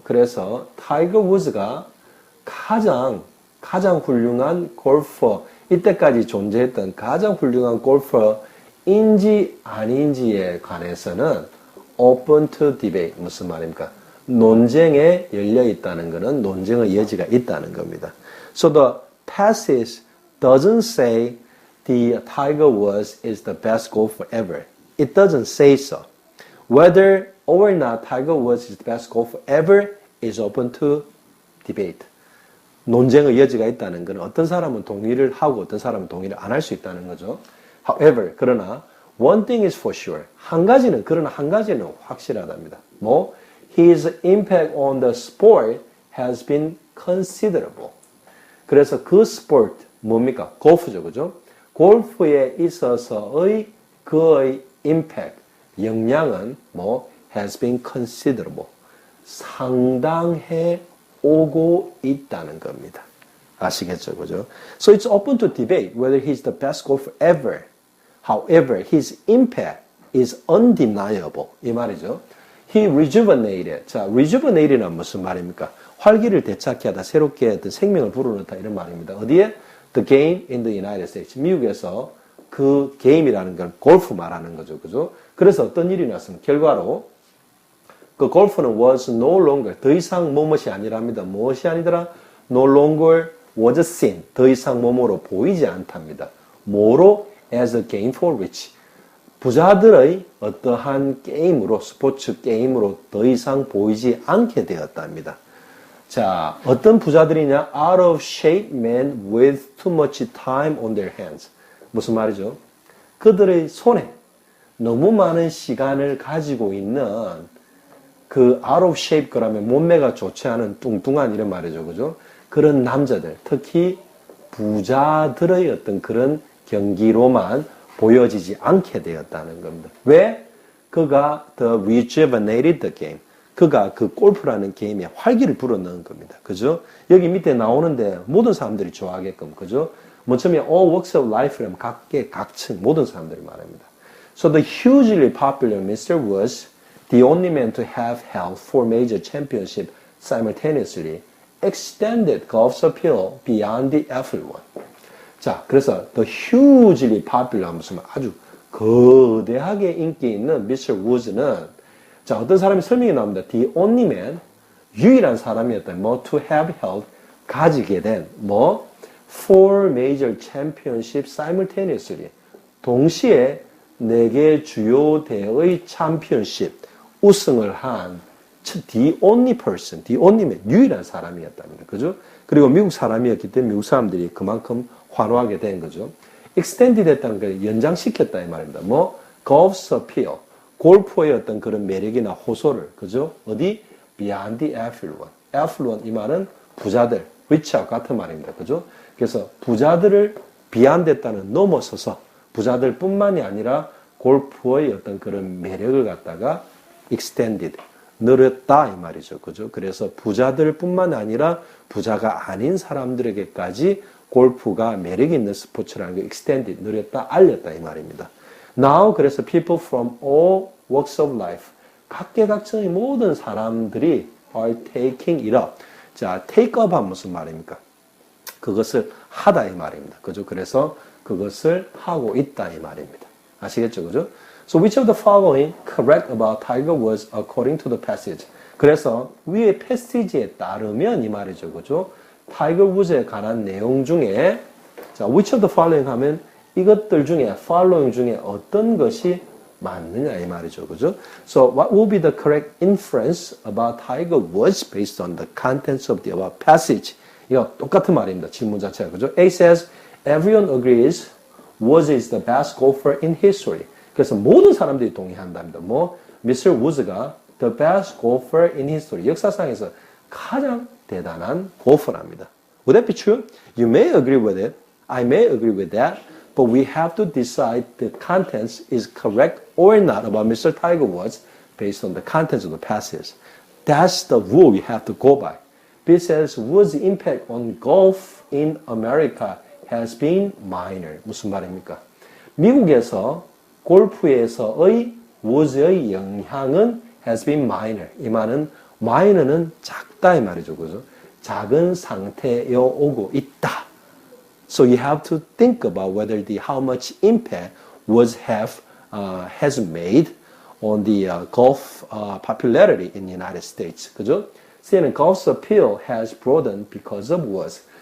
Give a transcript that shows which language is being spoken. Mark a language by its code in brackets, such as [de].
[ko] 그래서 타이거 우즈가 가장 훌륭한 골퍼, 이때까지 존재했던 가장 훌륭한 골퍼인지 아닌지에 관해서는 [en] open to debate. [ko] 무슨 말입니까? 논쟁에 열려 있다는 것은 논쟁의 여지가 있다는 겁니다. [en] So the passage doesn't say the Tiger Woods is the best golfer ever. It doesn't say so. Whether or not Tiger Woods is the best golfer ever is open to debate. [ko] 논쟁의 여지가 있다는 건 어떤 사람은 동의를 하고 어떤 사람은 동의를 안 할 수 있다는 거죠. [en] However, [ko] 그러나 [en] one thing is for sure. [ko] 한 가지는 확실하답니다. 뭐? [en] His impact on the sport has been considerable. [ko] 그래서 그 스포츠 뭡니까? 골프죠, 그죠? 골프에 있어서의 그의 impact, 영향은 [en] has been considerable. [ko] 상당해 오고 있다는 겁니다. 아시겠죠, 그죠? [en] So it's open to debate whether he's the best golfer ever. However, his impact is undeniable. [ko] 이 말이죠. [en] He rejuvenated. [ko] 자, rejuvenated는 무슨 말입니까? 활기를 되찾게 하다, 새롭게 어떤 생명을 불어넣다 이런 말입니다. 어디에? [en] The game in the United States. [ko] 미국에서 그 게임이라는 건 골프 말하는 거죠. 그죠? 그래서 어떤 일이 났으면 결과로 그 골프는 [en] was no longer [ko] 더 이상 무엇이 아니랍니다. 무엇이 아니더라? [en] No longer was seen. [ko] 더 이상 몸으로 보이지 않답니다. 뭐로? [en] As a game for rich. [ko] 부자들의 어떠한 게임으로, 스포츠 게임으로 더 이상 보이지 않게 되었답니다. 자, 어떤 부자들이냐? [en] Out of shape men with too much time on their hands. [ko] 무슨 말이죠? 그들의 손에 너무 많은 시간을 가지고 있는 그 [en] out of shape [ko] 그러면 몸매가 좋지 않은 뚱뚱한 이런 말이죠. 그죠? 그런 남자들, 특히 부자들의 어떤 그런 경기로만 보여지지 않게 되었다는 겁니다. 왜? 그가 [en] the rejuvenated the game. [ko] 그가 그 골프라는 게임에 활기를 불어넣은 겁니다. 그죠? 여기 밑에 나오는데 모든 사람들이 좋아하게끔. 그죠? 맨 처음에 [en] all walks of life [ko] 라면 각계 각층 모든 사람들이 말합니다. [en] So the hugely popular Mr. was the only man to have held 4 major championships simultaneously, extended golf's appeal beyond the affluent. [ko] 자, 그래서 [en] the hugely popular [ko] 무슨 아주 거대하게 인기 있는 Mr. Woods는 자, 어떤 사람이 설명이 나옵니다. [en] The only man, [ko] 유일한 사람이었다. 뭐 [en] to have held, [ko] 가지게 된 뭐 [en] 4 major championships simultaneously, [ko] 동시에 4개 주요 대회의 챔피언십 우승을 한 [en] the only person, the only man, [ko] 유일한 사람이었답니다. 그죠? 그리고 미국 사람이었기 때문에 미국 사람들이 그만큼 환호하게 된 거죠. extended 했다는 걸 연장시켰다 이 말입니다. 뭐 [en] golf's appeal, [ko] 골프의 어떤 그런 매력이나 호소를, 그죠? 어디? [en] beyond the affluent. [ko] affluent 이 말은 부자들, rich하고 같은 말입니다. 그죠? 그래서 부자들을 beyond 했다는 넘어서서 부자들 뿐만이 아니라 골프의 어떤 그런 매력을 갖다가 extended, 늘었다 이 말이죠. 그죠? 그래서 부자들 뿐만 아니라 부자가 아닌 사람들에게까지 골프가 매력이 있는 스포츠라는 게 extended, 늘었다, 알렸다 이 말입니다. [en] Now [ko] 그래서 [en] people from all walks of life, [ko] 각계각층의 모든 사람들이 [en] are taking it up. [ko] 자, take up 하면 무슨 말입니까? 그것을 하다 이 말입니다. 그죠? 그래서 그것을 하고 있다 이 말입니다. 아시겠죠? 그죠? [en] So which of the following correct about Tiger Woods according to the passage? [ko] 그래서 위의 패시지에 따르면 이 말이죠. 그죠? 타이거 우즈에 관한 내용 중에 자, [en] which of the following [ko] 하면 이것들 중에 following 중에 어떤 것이 맞느냐 이 말이죠. 그죠? [en] So what will be the correct inference about Tiger Woods based on the contents of the above passage? [ko] 이거 똑같은 말입니다. 질문 자체가. 그죠? [en] A says everyone agrees Woods is the best golfer in history. [ko] 그래서 모든 사람들이 동의한답니다. 뭐 Mr. Woods가 [en] the best golfer in history. [ko] 역사상에서 가장 대단한 골퍼랍니다. [en] Would that be true? You may agree with it. I may agree with that. But we have to decide the contents is correct or not about Mr. Tiger Woods based on the contents of the passage. That's the rule we have to go by. B says Woods' impact on golf in America has been minor. [ko] 무슨 말입니까? 미국에서 골프에서의 Woods의 영향은 [en] has been minor. [ko] 이 말은 minor는 작다 이 말이죠. 그죠? 작은 상태에 오고 있다. [en] So you have to think about whether how much impact Woods has made on the golf popularity in the United States. [ko] 그죠? [en] C는 golf's appeal has broadened because of Woods.